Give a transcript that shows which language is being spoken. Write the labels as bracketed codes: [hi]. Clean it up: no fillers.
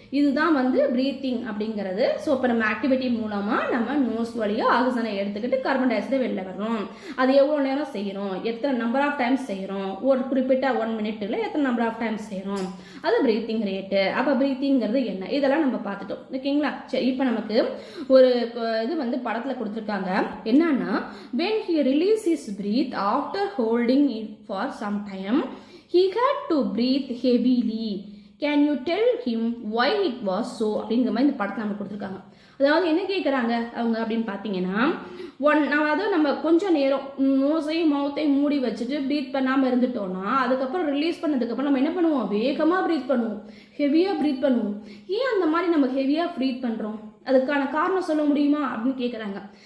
[ta] இதுதான் வந்து பிரீத்திங் அப்படிங்கிறது. ஸோ இப்போ நம்ம ஆக்டிவிட்டி மூலமாக நம்ம நோஸ் வழியாக ஆக்சிஜனை எடுத்துக்கிட்டு கார்பன் டை ஆக்சைடை வெளில வர்றோம். அது எவ்வளோ நேரம் செய்கிறோம், எத்தனை நம்பர் ஆஃப் டைம்ஸ் செய்கிறோம், ஒரு குறிப்பிட்ட 1 மினிட்டில் எத்தனை நம்பர் ஆஃப் டைம்ஸ் செய்கிறோம், அது பிரீத்திங் ரேட்டு. அப்போ பிரீத்திங்கிறது என்ன, இதெல்லாம் நம்ம பார்த்துட்டோம். ஓகேங்களா? சரி, இப்போ நமக்கு ஒரு இது வந்து படத்தில் கொடுத்துருக்காங்க. என்னன்னா, [en] when he released his breath after holding it for some time, he had to breathe heavily. Can you tell him why it was so? [ta] அப்படிங்கிற மாதிரி இந்த படத்தை நம்ம கொடுத்துருக்காங்க. அதாவது என்ன கேட்குறாங்க அவங்க அப்படின்னு பார்த்தீங்கன்னா, அதாவது நம்ம கொஞ்சம் நேரம் நோஸையும் மவுத்தையும் மூடி வச்சுட்டு ப்ரீத் பண்ணாமல் இருந்துட்டோம்னா அதுக்கப்புறம் ரிலீஸ் பண்ணதுக்கப்புறம் நம்ம என்ன பண்ணுவோம், வேகமாக ப்ரீத் பண்ணுவோம், ஹெவியாக ப்ரீத் பண்ணுவோம். ஏன் அந்த மாதிரி நம்ம ஹெவியாக ப்ரீத் பண்ணுறோம், அதுக்கான காரணம் சொல்ல முடியுமா அப்படின்னு கேட்குறாங்க.